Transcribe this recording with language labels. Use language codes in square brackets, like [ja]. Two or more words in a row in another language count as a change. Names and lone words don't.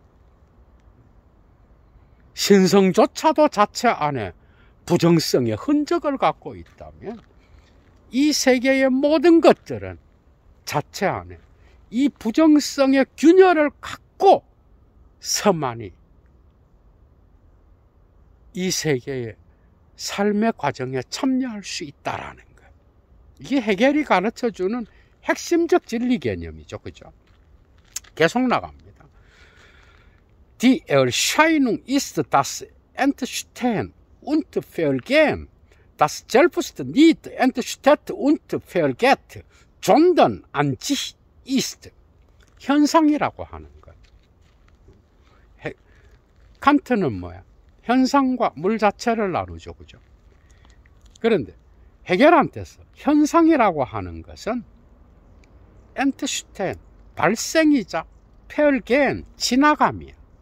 [ko] 신성조차도 자체 안에 부정성의 흔적을 갖고 있다면 이 세계의 모든 것들은 자체 안에 이 부정성의 균열을 갖고 서만이 이 세계의 삶의 과정에 참여할 수 있다라는 거예요. 이게 헤겔이 가르쳐주는 핵심적 진리 개념이죠. 그죠? 계속 나갑니다. [de] Die Erscheinung ist das Entstehen und Vergehen, das selbst nicht entsteht und vergeht, sondern an sich ist. [ko] 현상이라고 하는 거예요. 칸트는 뭐야? 현상과 물 자체를 나누죠. 그죠? 그런데 헤겔한테서 현상이라고 하는 것은 엔트슈텐, 발생이자 펠겐, 지나감이야.